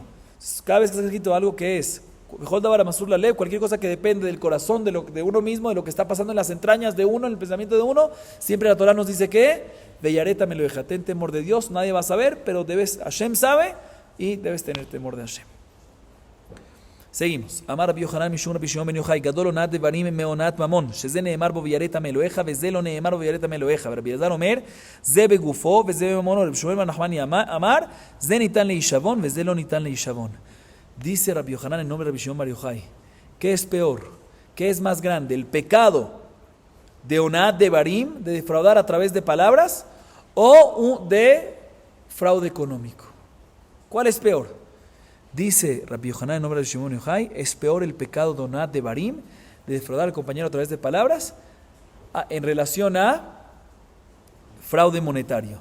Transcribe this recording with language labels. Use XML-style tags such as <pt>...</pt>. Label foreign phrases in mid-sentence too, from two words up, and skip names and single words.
<es>Entonces, cada vez que está escrito algo que es cualquier cosa que depende del corazón de uno mismo, de lo que está pasando en las entrañas de uno, en el pensamiento de uno, siempre la Torah nos dice que Beyareta me lo deja, ten temor de Dios, nadie va a saber, pero Hashem sabe y debes tener temor de Hashem. Seguimos.</es> <he>אמר רבי יוחנן משום רבי שמעון בן יוחאי גדול אונאת דברים מאונאת ממון שזה נאמר בו ויראת מ אלהיך וזה לא נאמר בו ויראת מ אלהיך. רבי אלעזר אומר זה בגופו וזה בממונו. רבי שמואל בן נחמני אמר זה ניתן להישבון וזה לא ניתן להישבון.</he> <es>Dice Rabbi Yochanan en nombre de Rabbi Shimon bar Yochai, ¿qué es peor? ¿Qué es más grande? ¿El pecado de</es> <he>אונאת דברים,</he> <es>de defraudar a través de palabras, o de fraude económico? ¿Cuál es peor? Dice Rabbi Yochanan en nombre de Shimon Yochai, es peor el pecado de</es> <he>אונאת דברים,</he> <es>de defraudar al compañero a través de palabras, en relación a fraude monetario.</es>